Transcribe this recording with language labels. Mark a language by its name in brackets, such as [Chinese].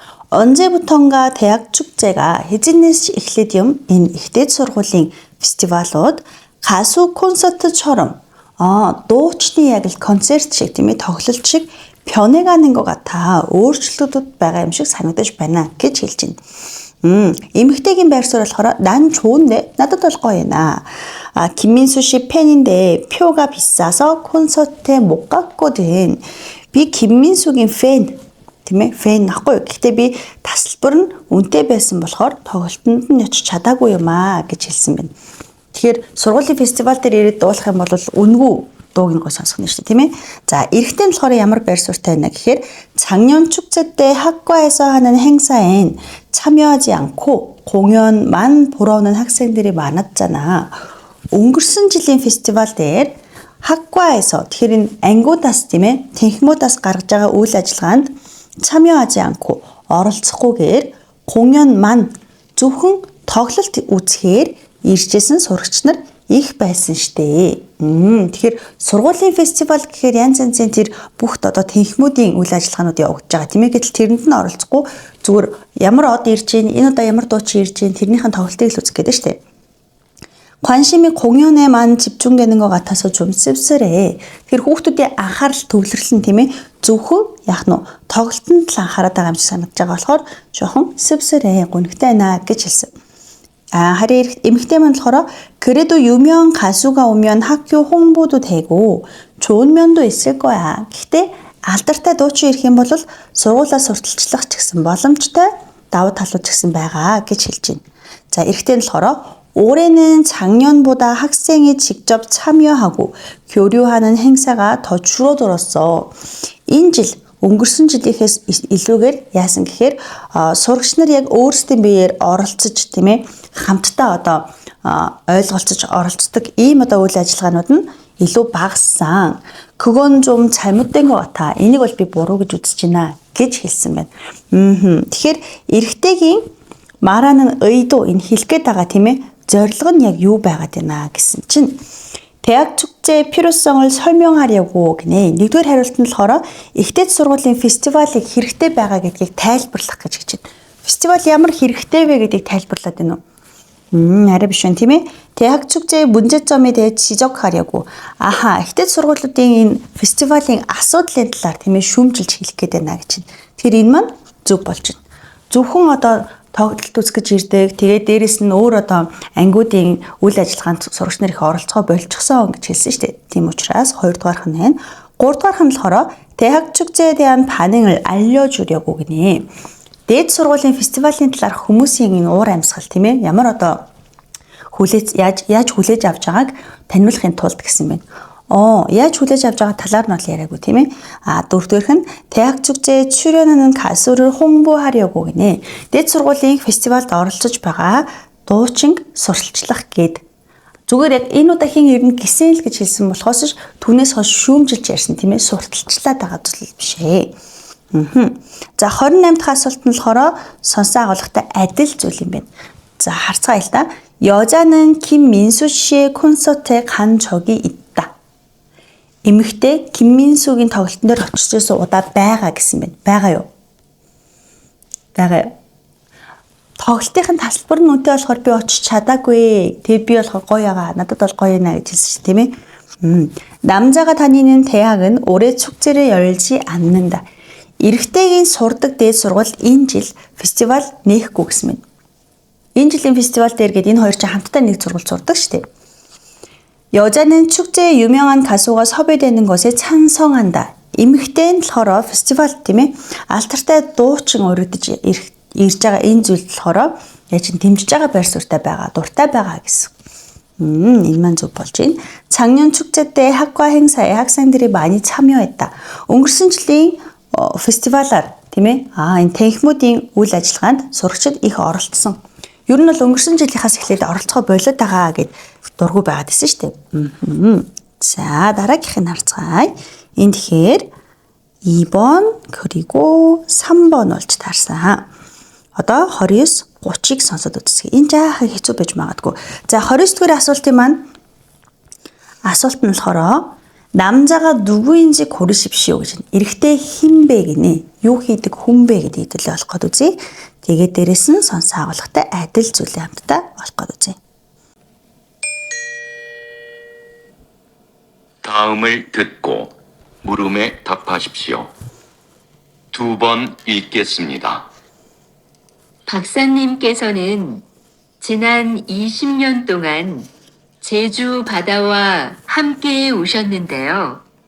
[Korean] 언제부턴가 대학 축제가 해진넷이 [Mongolian] эхлээд юм энэ ихтэй сургуулийн фестивалууд [Korean] 가수 콘서트처럼 [Mongolian] дуучны яг л концерт шиг тийм ээ тоглолт шиг [Korean] 변해가는 것 같아. [Mongolian] өөрчлөлтүүд байгаа юм шиг санагдаж байна гэж хэлж байна. эмэгтэйгийн байр суурь болохоор [Korean] 난 좋은데 [Mongolian] надад бол гоё юм. [Korean] 김민수 씨 팬인데 표가 비싸서 콘서트에 못 갔거든. [Mongolian] би 김민수гийн 팬 тийм ээ 팬 ахгүй. Гэхдээ би тасалбар нь үнэтэй байсан болохоор тоглолтод нь очиж чадаагүй юм гэж хэлсэн байна. Тэгэхээр сургуулийн фестивал дээр ирээд дуулах юм бол үнгүй дууг нь гой сонсох нь шүү дээ тийм ээ. За эрэгтэй нь болохоор ямар байр суурьтай байна гэхээр [Korean] 작년 축제 때 학과에서 하는 행사엔 참여하지 않고 공연만 보러 오는 학생들이 많았잖아. [Mongolian] өнгөрсөн жилийн фестивал дээр 학과에서 тэгэхээр энэ ангуудаас тийм ээ техникуудаас гаргаж байгаа үйл ажиллагаанд [Korean] 참여하지 않고 [Mongolian] оролцохгүйгээр [Korean] 공연만 [Mongolian] зөвхөн тоглолт үзэхээр иржсэн сурагч нар их байсан штэ. Тэгэхээр сургуулийн фестивал гэхээр янз янзын тэр бүх одоо техникүүдийн үйл ажиллагаанууд явагдаж байгаа тийм ээ. Гэтэл тэрэнд нь оролцохгүй зүгээр ямар од ирж гин энэ одоо ямар дуучин ирж гин тэрнийхэн тоглолтыг л үзэх гэдэг штэ. [Korean] 관심이 공연에만 집중되는 것 같아서 좀 씁쓸해. [Mongolian] Тэгэхээр хүүхдүүдийн анхаарал төвлөрөл нь тийм ээ зөвхөн яг нь тоглолтод л анхаарал байгаа юм шиг санагдаж байгаа болохоор жоохон [Korean] 씁쓸해. [Mongolian] гонхтой байна гэж хэлсэн. харин эмэгтэй маань болохоор [Korean] 그래도 유명 가수가 오면 학교 홍보도 되고 좋은 면도 있을 거야. [Mongolian] гэхдээ алдартай дуучин ирэх юм бол сургуулиас сурталчлах ч гэсэн боломжтой давуу талууд ч гэсэн байгаа гэж хэлж байна. За эрэгтэй нь болохоор [Korean] 올해는 작년보다 학생이 직접 참여하고 교류하는 행사가 더 줄어들었어. [Mongolian] энэ жил өнгөрсөн жилийнхээс илүүгээр яасан гэхээр сурагч нар яг өөрсдийн биеэр оролцож тийм ээ хамтдаа одоо ойлголцож оролцдог ийм одоо үйл ажиллагаанууд нь илүү багассан. [Korean] 그건 좀 잘못된 것 같아. [Mongolian] энийг бол би буруу гэж үзэж байна гэж хэлсэн байна. Тэгэхээр эрэгтэйгийн [Korean] 말하는 의도 [Mongolian] энэ хэлэх гээд байгаа тийм ээ зорилго нь яг юу байгаад байна гэсэн чинь [Korean] 대학 축제의 필요성을 설명하려고 [Mongolian] гинэ. нэгдүгээр хариулт нь болохоор ихтэй сургуулийн фестивалыг хэрэгтэй байгаа гэдгийг тайлбарлах гэж байна. Фестивал ямар хэрэгтэй вэ гэдгийг тайлбарлаад байна уу? арай биш байна тийм ээ. [Korean] 대학 축제의 문제점에 대해 지적하려고. [Mongolian] ихтэй сургуулиудын энэ фестивалийн асуудлын талаар тийм ээ шүүмжилж хэлэх гээд байна гэж байна. Тэгэхээр энэ маань зөв болж байна. Зөвхөн одоо тоглолт үзэж ирдэг. Тэгээд дээрэс нь өөр одоо ангиудын үйл ажиллагаанд сурагч нар их оролцоо болчихсон гэж хэлсэн шүү дээ. Тийм учраас хоёрдугаарх нь байна. гуравдугаарх нь болохоор [Korean] 대학 축제에 대한 반응을 알려주려고 [Mongolian] гинэ. дээд сургуулийн фестивалийн талаар хүмүүсийн энэ уур амьсгал тийм ээ ямар одоо яаж хүлээж авч байгааг таниулахын тулд гэсэн байна. яаж хүлээж авч байгаа талаар нь бол яриаггүй тийм ээ. дөрөвдүгээрх нь [Korean] 대학 축제에 출연하는 가수를 홍보하려고 [Mongolian] гинэ. дээд сургуулийн фестивалд оролцож байгаа дуучин сурталчлах гээд зүгээр яг энэ удаагийн ер нь гисэн л гэж хэлсэн болохоос түүнээс хойш шүүмжилж ярьсан тийм ээ сурталчлаад байгаа зүйл биш ээ. За 28 дахь асуулт нь болохоор сонсон агуулгатай адил зүйл юм байна. За харцгаая л да. [Korean] 여자는 김민수 씨의 콘서트에 간 적이 있다. [Mongolian] эмэгтэй 김민수гийн тоглолтын дээр очиж удаа байгаа гэсэн байна. Байгаа юу? Байгаа юу? тоглолтын тасалбар нь үнэтэй болохоор би очиж чадаагүй. Тэгээ би болохоор гоё ягаа. Надад бол гоё нэ гэж хэлсэн шүү, тийм ээ. [Korean] 남자가 다니는 대학은 올해 축제를 열지 않는다. [Mongolian] эрэгтэйгийн сурдаг дээд сургууль энэ жил фестивал нээхгүй гэсэн мэт. Энэ жилийн фестивал дээр гээд энэ хоёр чинь хамтдаа нэг сургууль сурдаг шүү дээ. [Korean] 여자는 축제에 유명한 가수가 섭외되는 것에 찬성한다. [Mongolian] эмэгтэй нь болохоор фестивал тийм ээ. алтартай дуучин өргөдөж ирж байгаа энэ зүйл болохоор яа чин дэмжиж байгаа байр суурьтай байгаа, дуртай байгаа гэсэн. Энэ маань зөв болж байна. [Korean] 작년 축제 때 학과 행사에 학생들이 많이 참여했다. [Mongolian] өнгөрсөн жилийн фестивалаар тийм ээ. Энэ танхимуудын үйл ажиллагаанд сурагчид их оролцсон. Ер нь бол өнгөрсөн жилийнхаас эхлээд оролцохоо болоод байгаа гэд дургу байгаад байсан шүү дээ. За дараагийнхыг харцгаая. Энэ тэгэхээр [Korean] 2번 그리고 3번 [Mongolian] болж таарсан. Одоо 29, 30-ыг сонсоод үзье. Энэ жаахан хэцүү байж магадгүй. За 29-р асуултын маань асуулт нь болохоор [Korean] 남자가 누구인지 고르십시오 [Mongolian] гэж. эрэгтэй хэн бэ гинэ? Юу хийдэг хүн бэ гэдэг хэдүүлээ олох гээд үзье. Тэгээд дээрэс нь сонсон агуулгатай адил зүйлээ хамтдаа олох гээд үзье. [Korean] 다음을 듣고 물음에 답하십시오. 2번 읽겠습니다. 박사님께서는 지난 20년 동안 제주 바다와 함께 오셨는데요.